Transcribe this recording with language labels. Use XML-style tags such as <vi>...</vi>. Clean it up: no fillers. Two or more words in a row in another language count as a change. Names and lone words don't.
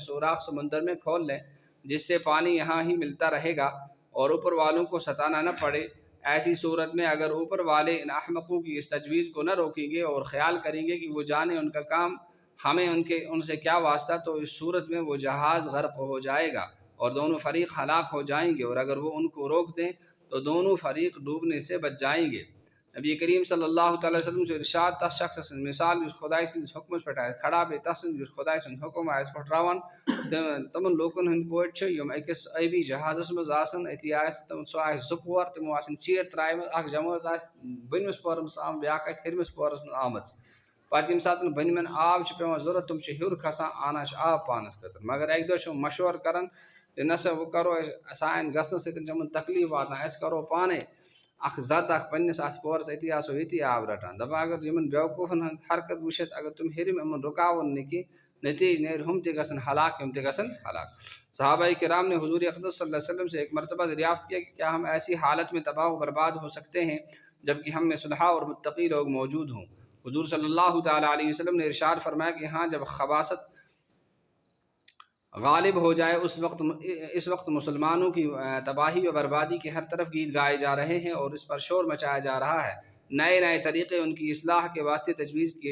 <ur>سوراخ سمندر میں کھول لیں جس سے پانی یہاں ہی ملتا رہے گا اور اوپر والوں کو ستانا نہ پڑے ایسی صورت میں اگر اوپر والے ان احمقوں کی اس تجویز کو نہ روکیں گے اور خیال کریں گے کہ وہ جانے ان کا کام ہمیں ان سے کیا واسطہ تو اس صورت میں وہ جہاز غرق ہو جائے گا اور دونوں فریق ہلاک ہو جائیں گے اور اگر وہ ان کو روک دیں تو دونوں فریق ڈوبنے سے بچ جائیں گے نبی کریم صلی اللہ تعالیٰ وسلم سے ارشاد</ur> <ks>تس شخص مثال یُس خۄداے سٕنٛدِس حُکمَس پٮ۪ٹھ آسہِ کھڑا بیٚیہِ تس یُس خۄداے سُنٛد حُکم آسہِ پھٕٹراوان تِمن لوٗکن ہٕنٛدۍ پٲٹھۍ چھِ یِم أکِس ٲبی جہازس منٛز آسان أتی آسہِ سُہ آسہِ زٕ پور تِمو آسن چیٖر ترٛایمٕژ اکھ جمٲژ آسہِ بٔنمِس پورس منٛز آمٕژ بیٛاکھ آسہِ ہیٚرمِس پورس منٛز آمٕژ پتہٕ ییٚمہِ ساتہٕ بٔنمٮ۪ن آب چھُ پٮ۪وان ضوٚرَتھ تِم چھِ ہیوٚر کھسان آنان چھِ آب پانَس خٲطرٕ مگر اَکہِ دۄہ چھِ مشوَرٕ کَران تہٕ نہ سا وۄنۍ کَرو أسۍ سانہِ گژھنہٕ سۭتۍ چھِ یِمَن تکلیٖف واتان أسۍ کَرو پانَے اَکھ زَد اَکھ پنٛنِس اَتھ پورَس أتی آسو ییٚتی آب رَٹان دَپان اگر یِمَن بیوقوٗفَن ہٕنٛز حرکت وٕچھِتھ اگر تِم ہیٚرِم یِمَن رُکاوُن نہٕ کینٛہہ نتیٖجہ نیرِ ہُم تہِ گژھن ہلاک ہم تہِ گژھن ہلاک</ks> <ur>صحابہ کرام نے حضور اقدس صلی اللہ علیہ وسلم سے ایک مرتبہ دریافت کیا کہ کیا ہم ایسی حالت میں تباہ و برباد ہو سکتے ہیں جبکہ ہم میں صلحاء اور متقی لوگ موجود ہوں حضور صلی اللہ تعالیٰ علیہ وسلم نے ارشاد فرمایا کہ ہاں جب خباثت غالب ہو جائے اس وقت مسلمانوں کی تباہی و بربادی کے ہر طرف گیت گائے جا رہے ہیں اور اس پر شور مچایا جا رہا ہے نئے نئے طریقے ان کی اصلاح کے واسطے تجویز کیے</ur>